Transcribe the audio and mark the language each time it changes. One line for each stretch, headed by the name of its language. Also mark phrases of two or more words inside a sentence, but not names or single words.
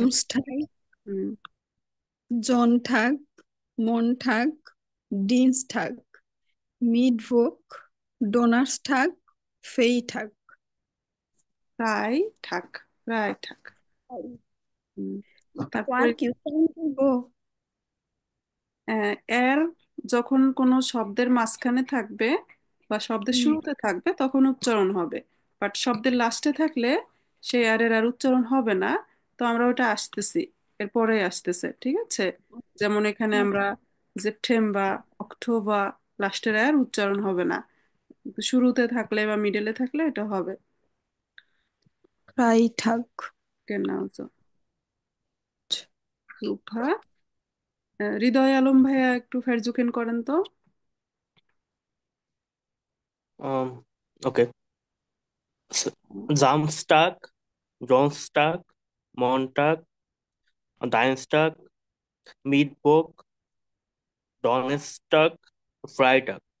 German: জামস্টার, হুম, জনঠাক, Montag, Dienstag, Mittwoch, Donnerstag, Freitag. Freitag, Freitag.
Bangla: হুম, তারপরে
English: One question go.
Bangla: এর যখন কোনো শব্দের মাঝখানে থাকবে বা শব্দের শুরুতে থাকবে তখন উচ্চারণ হবে, বাট শব্দের লাস্টে থাকলে সে আর উচ্চারণ হবে না। তো আমরা ওটা আসতেছি, এরপরে আসতেছে, ঠিক আছে। যেমন এখানে আমরা
English: September, October,
Bangla: লাস্টের আর উচ্চারণ হবে না, কিন্তু শুরুতে থাকলে বা মিডলে থাকলে এটা হবে।
German: Freitag. Genau so.
Bangla: সুভা, হৃদয় আলম ভাইয়া একটু ফেরজুকেন করেন তো।
English: Okay.
German: Samstag, Donnerstag, Montag, Dienstag, Mittwoch, Donnerstag, Freitag.